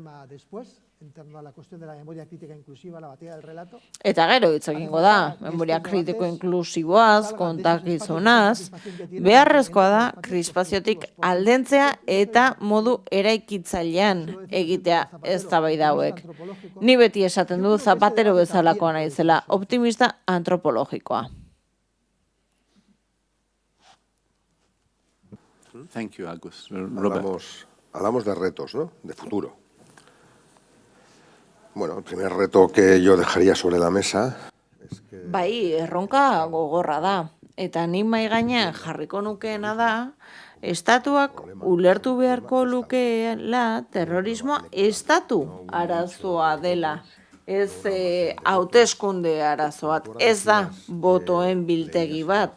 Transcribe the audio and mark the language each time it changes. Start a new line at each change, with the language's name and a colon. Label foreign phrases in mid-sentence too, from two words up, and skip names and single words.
Basque: Eta gero hitz egingo da, memoria kritiko inklusiboaz, kontakizunaz, beharrezkoa da krispaziotik aldentzea eta modu eraikitzailean egitea eztabaida hauek. Ni beti esaten du Zapatero bezalakoa naizela, optimista antropologikoa.
English: Thank you, Agus.
Spanish: Hablamos de retos, ¿no? De futuro. Bueno, el primer reto que yo dejaría sobre la mesa es que...
Basque: Bai, erronka gogorra da. Eta ni mai gainean jarriko nukeena da, estatuak ulertu beharko lukeela terrorismoa estatu arazoa dela. Ez hauteskunde arazo bat, ez da botoen biltegi bat.